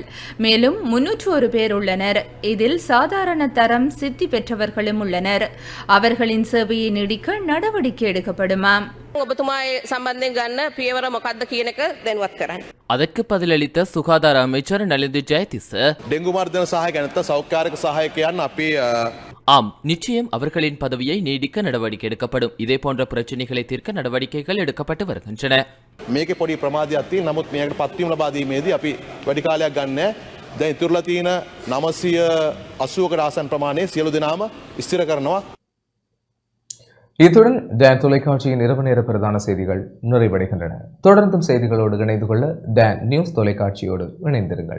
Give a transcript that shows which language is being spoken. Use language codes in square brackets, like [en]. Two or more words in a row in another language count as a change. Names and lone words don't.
[ta] மேலும் 301 பேர் உள்ளனர். இதில் சாதாரண தரம் சித்தி பெற்றவர்களும் உள்ளனர். அவர்களின் சேவையை நீடிக்க நடவடிக்கை எடுக்கப்படுமாம். அதற்கு பதிலளித்த சுகாதார அமைச்சர் நலிந்து ஜெயதிச [si] ඩෙංගු මර්ධන සහායක නැත්නම් සෞඛ්‍යාරක සහායකයන් අපි [ta] ஆம், நிச்சயம் அவர்களின் பதவியை நீடிக்க நடவடிக்கை எடுக்கப்படும். இதே போன்ற பிரச்சனைகளை தீர்க்க நடவடிக்கைகள் எடுக்கப்பட்டு வருகின்றன. [si] මේකේ පොඩි ප්‍රමාදයක් තියෙන නමුත් මේකට පත්වීම ලබා දීමේදී අපි වැඩි කාලයක් ගන්න. දැන් ඉතුරුලා තියෙන 980කට ආසන්න ප්‍රමාණය සියලු දෙනාම ස්ථිර කරනවා. [ta] இத்துடன் டான் தொலைக்காட்சியின் இரவு நேர பிரதான செய்திகள் நிறைவடைகின்றன. தொடர்ந்தும் செய்திகளோடு இணைந்து கொள்ள டான் நியூஸ் தொலைக்காட்சியோடு இணைந்திருங்கள்.